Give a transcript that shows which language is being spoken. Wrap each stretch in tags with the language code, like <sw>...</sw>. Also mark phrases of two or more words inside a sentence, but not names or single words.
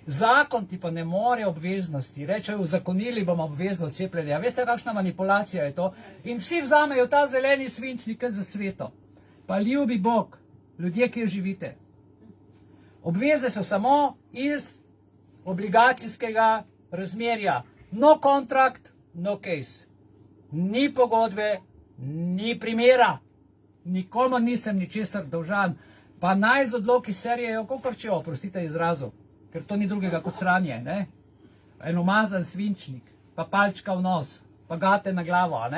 <sl>Zakon ti pa ne more obveznosti. Rečejo, uzakonili bomo obvezno cepljenje. A veste, kakšna manipulacija je to? In vsi vzamejo ta zeleni svinčnik za sveto. Pa ljubi Bog, ljudje, ki živite. Obveze so samo iz obligacijskega razmerja.</sl> <en>No contract, no case.</en> <sl>Ni pogodbe, ni primera. Nikomor nisem ničesar dolžan. Pa naj z odloki serijejo kokorčijo, oprostite izrazu, ker to ni drugega kot sranje, ne? En umazan svinčnik, pa palčka v nos, pa gate na glavo, a ne?</sl>